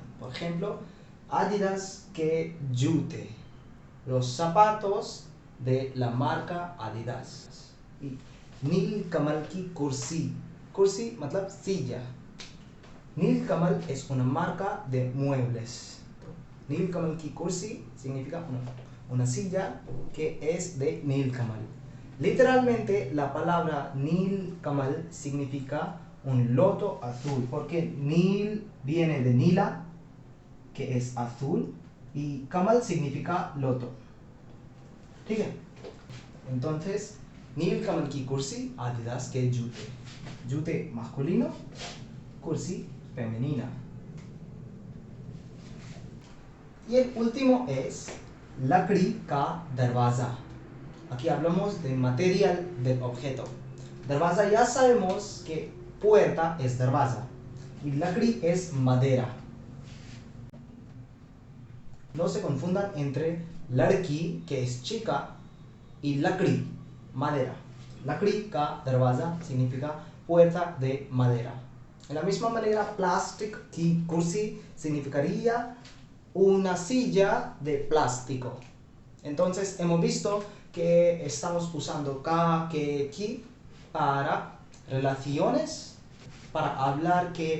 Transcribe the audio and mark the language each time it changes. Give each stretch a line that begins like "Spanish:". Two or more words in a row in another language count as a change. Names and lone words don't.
Spanish: Por ejemplo,
Hindi: Adidas के जूते.
Spanish: Los zapatos de la marca Adidas.
Hindi: Y नीलकमल की कुर्सी. कुर्सी मतलब silla.
Spanish: नीलकमल es una marca de muebles.
Hindi: नीलकमल की कुर्सी
Spanish: significa una silla que es de नीलकमल. Literalmente la palabra नीलकमल significa un loto azul, porque नील viene de नीला, que es azul, y कमल significa loto.
Hindi: ठीक है? Entonces, नीलकमल की कुर्सी, Adidas के जूते.
Spanish: जूते masculino, कुर्सी femenina. Y el último es
Hindi: लकड़ी का दरवाजा.
Spanish: Aquí hablamos de material del objeto. Darwaza ya sabemos que puerta es darwaza y लकड़ी es madera. No se confundan entre लड़की que es chica y लकड़ी, madera.
Hindi: लकड़ी का दरवाजा
Spanish: significa puerta de madera. En la misma manera,
Hindi: प्लास्टिक की कुर्सी
Spanish: significaría una silla de plástico. Entonces hemos visto que estamos usando ka, que, ki para relaciones, para hablar que